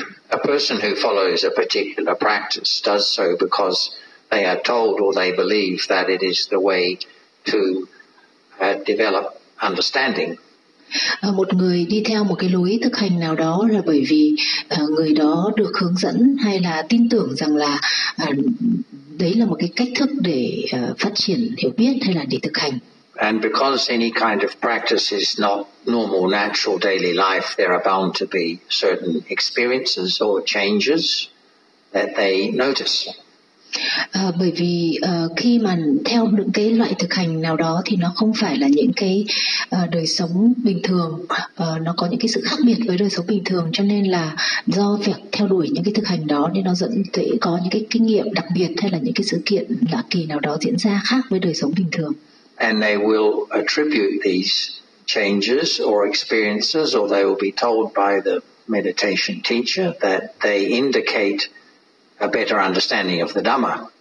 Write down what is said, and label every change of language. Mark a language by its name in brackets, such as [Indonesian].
[English] A person who follows a particular practice does so because they are told or they believe that it is the way to develop understanding. [Vietnamese] Một người đi theo một cái lối thực hành nào đó là bởi vì người đó được hướng dẫn hay là tin tưởng rằng là đấy là một cái cách thức để phát triển hiểu biết hay là để thực hành. [English] And because any kind of practice is not normal, natural daily life, there are bound to be certain experiences or changes that they notice. [Vietnamese] Bởi vì khi mà theo những cái loại thực hành nào đó thì nó không phải là những cái đời sống bình thường, nó có những cái sự khác biệt với đời sống bình thường, cho nên là do việc theo đuổi những cái thực hành đó nên nó dẫn tới có những cái kinh nghiệm đặc biệt hay là những cái sự kiện lạ kỳ nào đó diễn ra khác với đời sống bình thường. [English] And they will attribute these changes or experiences, or they will be told by the meditation teacher that they indicate a better understanding of the Dhamma.